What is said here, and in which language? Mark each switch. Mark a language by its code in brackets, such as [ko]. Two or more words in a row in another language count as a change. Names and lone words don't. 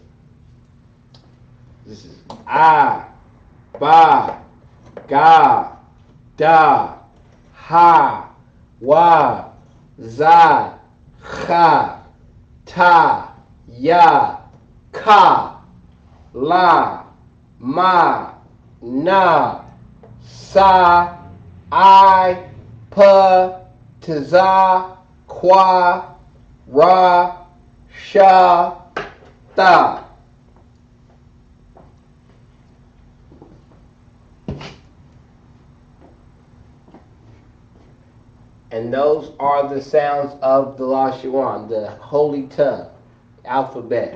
[en] This is ah, ba, ga, da, ha, wa, za, cha, ta, ya, ka, la, ma, na, sa, I, pa, tiza, qua, ra, sha, ta. And those are the sounds of the Lashawan, the holy tongue, alphabet.